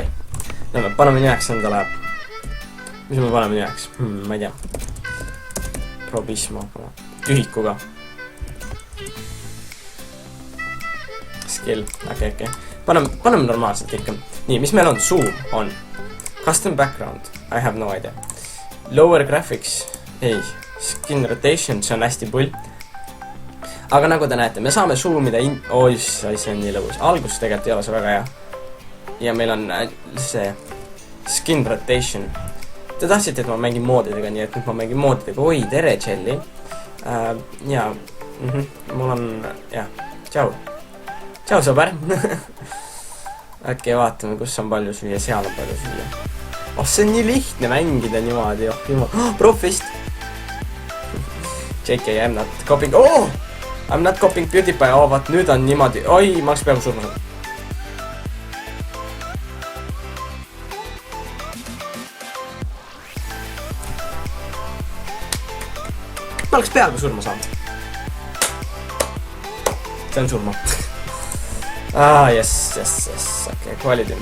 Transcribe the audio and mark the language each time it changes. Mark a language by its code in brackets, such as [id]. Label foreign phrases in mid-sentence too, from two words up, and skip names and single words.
[et] Lähme, paneme nimeks endale. Mis me paneme nimeks? Ma ei tea. Probisma. Tühikuga. Skill. Okei. Paneme normaalselt ikka. Nii, mis meil on? Zoom on. [en] Custom background. I have no idea. Lower graphics. Ei. Skin rotation, [et] see on hästi pull. Aga nagu te näete, me saame zoomida see on nii lõbus. Algus tegelikult ei ole see väga hea. Ja meil on see [en] skin rotation. [et] Te tahtsite, et ma mängin moodidega, nii et nüüd ma mängin moodidega. Oi, tere, Jelly. Ja, mul on, jah, tšau. Tšau, sõber. Okei, vaatame, kus on palju süüa, seal on palju süüa. Oh, see on nii lihtne mängida niimoodi. Profist. [en] JK, I'm not copying. Oh! I'm not copying PewDiePie. [et] Oh, vaat nüüd on niimoodi. Oi, ma oleks peaaegu surma saanud. Ma oleks peaaegu surma saanud. See on surma. Yes. Okei, quality.